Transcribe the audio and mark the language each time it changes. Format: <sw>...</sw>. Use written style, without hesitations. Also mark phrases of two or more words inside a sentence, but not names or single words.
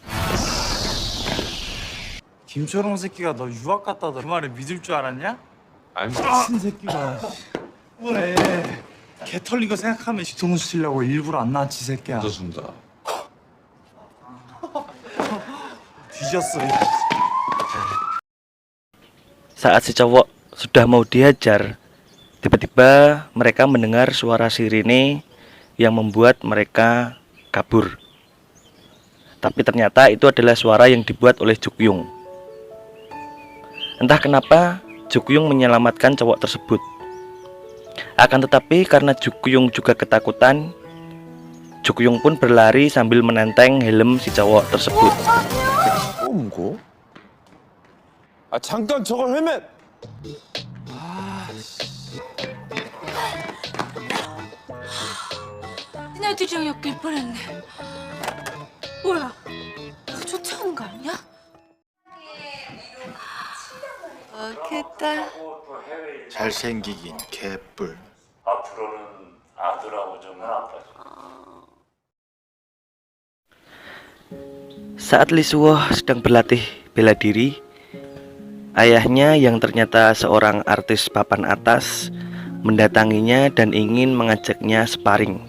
<ko>김철웅 새끼가 너 유학 갔다 그 말을 믿을 줄 알았냐? 아니 미친 새끼가 왜? 개 털린 거 생각하면 뒤통수 치려고 일부러 안 나왔지 새끼야. 늦었습니다. 뒤졌어.</ko> <id>Saat si cowok sudah mau dihajar, tiba-tiba mereka mendengar suara sirine yang membuat mereka kabur. Tapi ternyata itu adalah suara yang dibuat oleh Jukuyung. Entah kenapa Jukuyung menyelamatkan cowok tersebut. Akan tetapi karena Jukuyung juga ketakutan, Jukuyung pun berlari sambil menenteng helm si cowok tersebut.</id> <ko>뭐? 아 잠깐 저거 헬멧! 니네들이랑 엮일 뻔했네. 뭐야? 쫓아온 거 아니야? 좋겠다. 잘생기긴 개뿔.</ko> <id>Saat Lisuo sedang berlatih bela diri, ayahnya yang ternyata seorang artis papan atas mendatanginya dan ingin mengajaknya sparring.</id>